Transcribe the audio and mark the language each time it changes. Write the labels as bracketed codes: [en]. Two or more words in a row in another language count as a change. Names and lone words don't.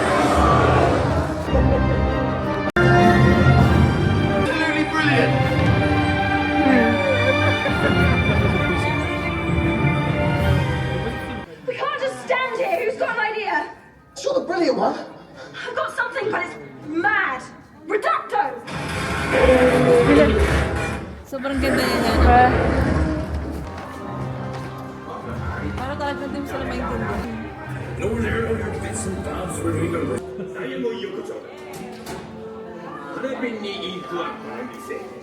[en] Absolutely brilliant! We can't just stand here. Who's got an idea? It's not a brilliant one. I've got something, but it's mad. Reducto! [tl] Sobrang ganda niya. Parang talagang hindi mo sila maintindihan. 何も言うことない花瓶にインクはこの店